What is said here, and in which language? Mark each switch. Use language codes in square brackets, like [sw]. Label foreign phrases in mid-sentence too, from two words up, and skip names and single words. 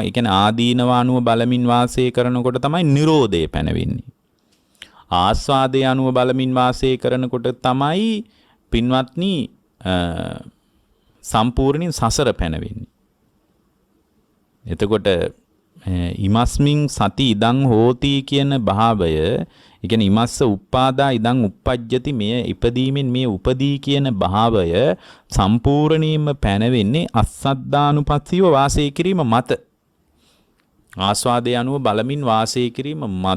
[si] ඒ කියන්නේ ආදීනවානුව බලමින් වාසය කරනකොට තමයි Nirodhe පැනවෙන්නේ. ආස්වාදයේ අනුව බලමින් වාසය කරනකොට තමයි පින්වත්නි සම්පූර්ණයෙන් සසර පැනවෙන්නේ. එතකොට [pi] ඉමස්මින් සති ඉදං හෝති [si] කියන භාවය, ඒ කියන්නේ [pi] ඉමස්ස උප්පාදා ඉදං uppajjati [si] මෙය ඉපදීමෙන් මේ උපදී කියන භාවය සම්පූර්ණයෙන්ම පැනවෙන්නේ අස්සද්ධානුපස්සීව වාසය කිරීම මත. ආස්වාදයේ අනුව බලමින් වාසය කිරීම මත.